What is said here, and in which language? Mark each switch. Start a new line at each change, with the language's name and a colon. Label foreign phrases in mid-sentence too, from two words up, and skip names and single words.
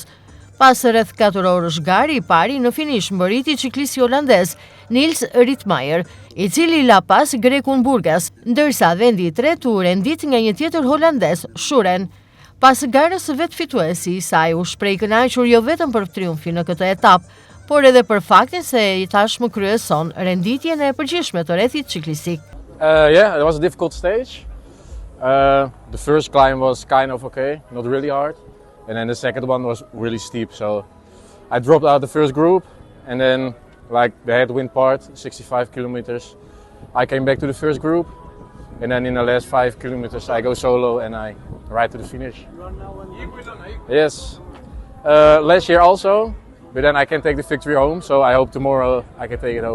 Albanian: Pas rreth 4 orësh gari i pari në finish mbërriti ciklisti holandez Nils Rittmeyer, i cili la pas grekun Burgas, ndërsa vendi i tretë u rendit nga një tjetër holandez, Schuren. Pas garës vetë fituesi i saj u shpreh i kënaqur jo vetëm për triumfin në këtë etapë, por edhe për faktin se i tashmë kryeson renditjen e përgjithshme të rrethit ciklistik.
English: Yeah, it was a difficult stage. The first climb was kind of okay, not really hard. And then the second one was really steep, so I dropped out the first group and then like the headwind part, 65 kilometers, I came back to the first group and then in the last 5 kilometers I go solo and I ride to the finish. Yes. Last year also. But then I can take the victory home, so I hope tomorrow I can take it home.